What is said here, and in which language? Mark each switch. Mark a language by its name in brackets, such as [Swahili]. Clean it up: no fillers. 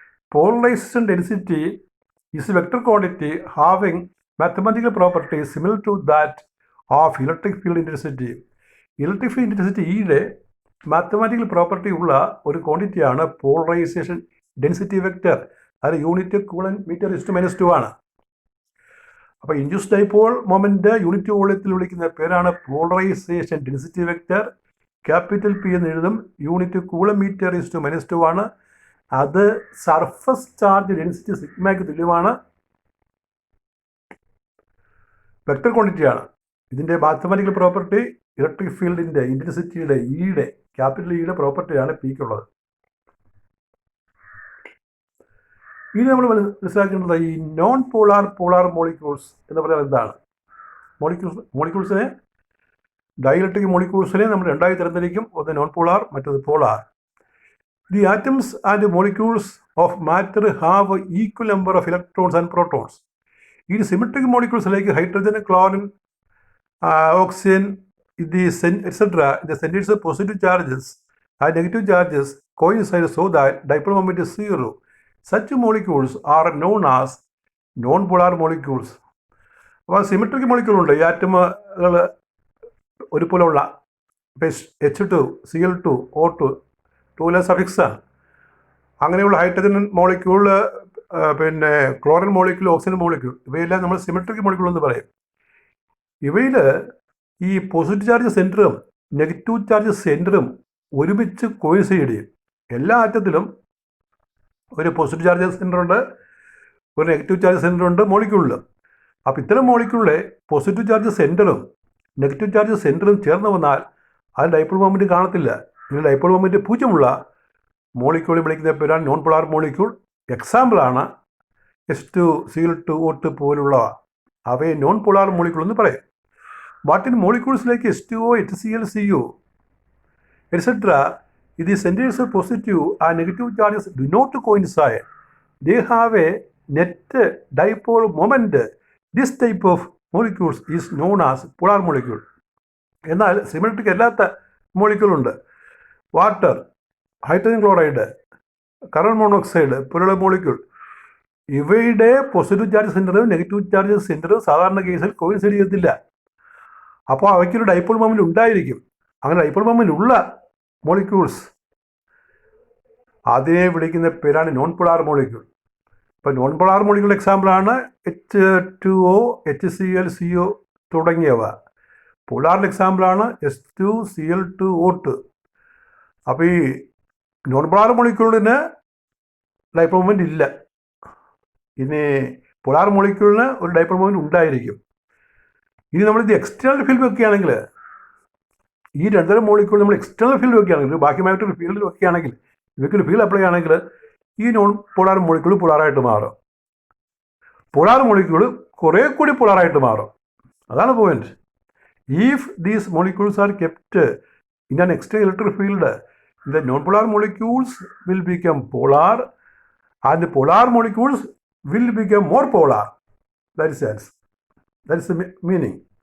[English] Polarization density is a vector quantity having mathematical properties similar to that of electric field intensity. Electric field intensity [Malayalam] യുടെ mathematical property ഉള്ള ഒരു ക്വാണ്ടിറ്റിയാണ് polarisation density vector. അത് unit coolant metre is to -2 ആണ്. അപ്പോൾ induced dipole moment unit വോളിയത്തിൽ വിളിക്കുന്ന പേരാണ് polarisation density vector. Capital P എന്ന് എഴുതും. യൂണിറ്റ് കൂളന്റ് മീറ്റർ ഇസ്റ്റു -2 ആണ്. അത് സർഫസ് ചാർജ് ഡെൻസിറ്റി സിഗ്മയ്ക്ക് തുല്യമാണ്. വെക്ടർ ക്വാണ്ടിറ്റിയാണ്. ഇതിൻ്റെ മാത്തമാറ്റിക്കൽ പ്രോപ്പർട്ടി ഇലക്ട്രിക് ഫീൽഡിൻ്റെ ഇൻറ്റൻസിറ്റിയുടെ ഇയുടെ ക്യാപിറ്റൽ ഇയുടെ പ്രോപ്പർട്ടിയാണ് പിക്കുള്ളത്. ഇനി നമ്മൾ മനസ്സിലാക്കേണ്ടത് ഈ നോൺ പോളാർ മോളിക്യൂൾസ് എന്ന് പറഞ്ഞാൽ എന്താണ്? മോളിക്യൂൾസിനെ ഡൈഇലക്ട്രിക് മോളിക്യൂൾസിനെ നമ്മൾ രണ്ടായി തരംതിരിക്കും. ഒന്ന് നോൺ പോളാർ, മറ്റൊന്ന് polar. [English] The atoms and molecules of matter have equal number of electrons and protons. In symmetric molecules like hydrogen, chlorine, oxygen, etc., the centers of positive charges and negative charges coincide so that dipole moment is 0. Such molecules are known as non-polar molecules. [Malayalam] അപ്പോൾ symmetric molecule ഉണ്ട്. ഈ ആറ്റമുകൾ ഒരുപോലെയുള്ള H2, Cl2, O2, 2 സഫിക്സാണ്. അങ്ങനെയുള്ള hydrogen molecule, പിന്നെ chlorine molecule, oxygen molecule, ഇവയെല്ലാം നമ്മൾ symmetric molecule എന്ന് പറയും. ഇവയിൽ ഈ പോസിറ്റീവ് ചാർജ് സെൻറ്ററും നെഗറ്റീവ് ചാർജ് സെൻറ്ററും ഒരുമിച്ച് കോയിൻസൈഡ് ചെയ്യും. എല്ലാ ആറ്റത്തിലും ഒരു പോസിറ്റീവ് ചാർജ് സെൻറ്ററുണ്ട്, ഒരു നെഗറ്റീവ് ചാർജ് സെൻറ്ററുണ്ട് മോളിക്യൂളിൽ. അപ്പോൾ ഇത്തരം മോളിക്യൂളിലെ പോസിറ്റീവ് ചാർജ് സെൻറ്ററും നെഗറ്റീവ് ചാർജ് സെൻറ്ററും ചേർന്ന് വന്നാൽ അത് ഡൈപോൾ മൊമെൻറ്റ് കാണത്തില്ല. ഇതിൽ ഡൈപോൾ മൊമെൻറ്റ് 0 മോളിക്യൂളിൽ വിളിക്കുന്ന പേരാണ് നോൺ പോളാർ മോളിക്യൂൾ. എക്സാമ്പിളാണ് H2, Cl2, O2 പോലുള്ളവ. അവയെ നോൺ പോളാർ മോളിക്യൂൾ എന്ന് പറയും. [English] But in molecules like H2O, HCl, CO, etc., the centers of positive and negative charges do not coincide. They have a net dipole moment. This type of molecules is known as polar molecule. [Malayalam] എന്നാൽ symmetric അല്ലാത്ത molecule ഉണ്ട്. Water, hydrogen chloride, carbon monoxide പോലുള്ള molecule. ഇവയുടെ positive charge സെൻറ്ററും negative charge സെൻറ്ററും സാധാരണ കേസിൽ coincide ചെയ്യത്തില്ല. അപ്പോൾ അവയ്ക്കൊരു dipole moment ഉണ്ടായിരിക്കും. അങ്ങനെ ഡൈപോൾ മൊമെൻറ്റ് ഉള്ള മോളിക്യൂൾസ്, അതിനെ വിളിക്കുന്ന പേരാണ് നോൺ പോളാർ മോളിക്യൂൾ. ഇപ്പോൾ നോൺ പോളാർ മോളിക്യൂൾ എക്സാമ്പിളാണ് H2O, HCl, CO തുടങ്ങിയവ. പോളാറിൻ്റെ എക്സാമ്പിളാണ് S2, Cl2, O2. അപ്പോൾ ഈ നോൺ പോളാർ മോളിക്യൂളിന് ഡൈപോൾ മൊമെൻറ്റ് ഇല്ല. ഇനി പോളാർ മോളിക്യൂളിന് ഒരു ഡൈപോൾ മൊമെൻറ്റ് ഉണ്ടായിരിക്കും. ഇനി നമ്മളിത് എക്സ്റ്റേണൽ ഫീൽഡ് വെക്കുകയാണെങ്കിൽ, ഈ രണ്ടര മോളിക്യൂൾ നമ്മൾ എക്സ്റ്റേണൽ ഫീൽഡ് വെക്കുകയാണെങ്കിൽ, ബാക്കിയുമായിട്ടൊരു ഫീൽഡിൽ വെക്കുകയാണെങ്കിൽ, ഇവയ്ക്കൊരു ഫീൽഡ് അപ്ലൈ ആണെങ്കിൽ ഈ നോൺ പോളാർ മോളിക്യൂൾ പോളാറായിട്ട് മാറും. പോളാർ മോളിക്യൂൾ കുറേ കൂടി പോളാറായിട്ട് മാറും. അതാണ് point. [English] If these molecules are kept in an external electric field, the non-polar molecules will become polar and the polar molecules will become more polar. That is sense. That is the meaning.